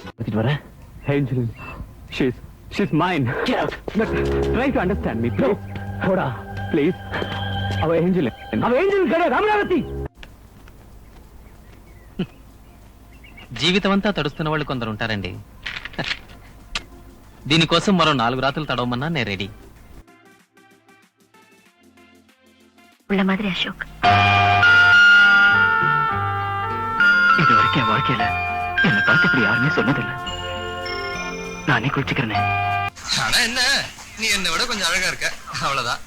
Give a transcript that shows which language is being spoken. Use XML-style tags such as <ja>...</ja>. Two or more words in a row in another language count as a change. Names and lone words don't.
<ta>கூட்டிட்டு வர?</ta> <en>Angel, she's mine. Get out. Try to understand me, please.</en> <ta>போடா Please. அவ ஏஞ்சல் கிடையாது, அமராவதி.</ta> <te>జీవితం అంతా తడుస్తున్న వాళ్ళు కొందరు ఉంటారండి. దీనికోసం మరో 4 రాత్రులు తడవమన్నా నేను రెడీ.</te> <ta>உள்ள மாதிரி அசோக் இது வரைக்கும் என் வாழ்க்கையில என்னை பார்த்து இப்படி யாருமே சொன்னதில்லை. நானே குளிச்சுக்கிறேனே. ஆனா என்ன, நீ என்னை விட கொஞ்சம் அழகா இருக்க, அவ்வளவுதான்.</ta>